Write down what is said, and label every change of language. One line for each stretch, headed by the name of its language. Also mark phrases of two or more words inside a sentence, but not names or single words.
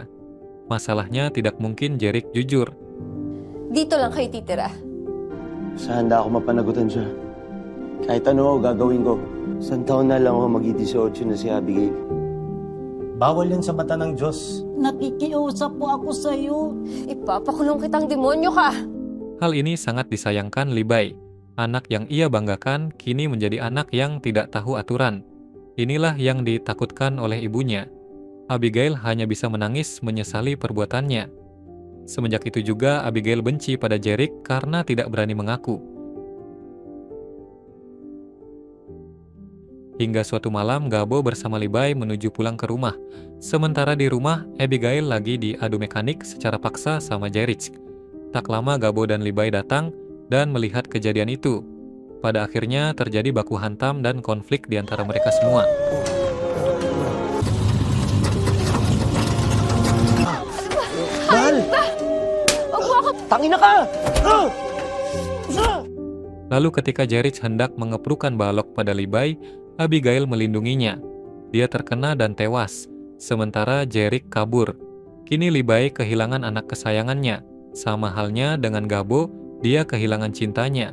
Indonesian: Masalahnya tidak mungkin Jerick jujur.
Filipino: Dito lang kayo titira. Sa handa ako mapanagutan siya. Kahit ano ako gagawin ko. Isang taon na lang ako mag-18 na si Abigail. Bawal yan sa mata ng Diyos. Nakikiusap po ako sa'yo. Ipapakulong kitang demonyo ka!
Indonesian: Hal ini sangat disayangkan Libay. Anak yang ia banggakan kini menjadi anak yang tidak tahu aturan. Inilah yang ditakutkan oleh ibunya. Abigail hanya bisa menangis menyesali perbuatannya. Semenjak itu juga Abigail benci pada Jerick karena tidak berani mengaku. Hingga suatu malam Gabo bersama Levi menuju pulang ke rumah. Sementara di rumah, Abigail lagi diadu mekanik secara paksa sama Jerick. Tak lama Gabo dan Levi datang dan melihat kejadian itu. Pada akhirnya terjadi baku hantam dan konflik di antara mereka semua.
Filipino: Mahal! Tangina ka!
Indonesian: Lalu ketika Jerick hendak mengeprukan balok pada Levi, Abigail melindunginya. Dia terkena dan tewas, sementara Jerick kabur. Kini Levi kehilangan anak kesayangannya. Sama halnya dengan Gabo, dia kehilangan cintanya.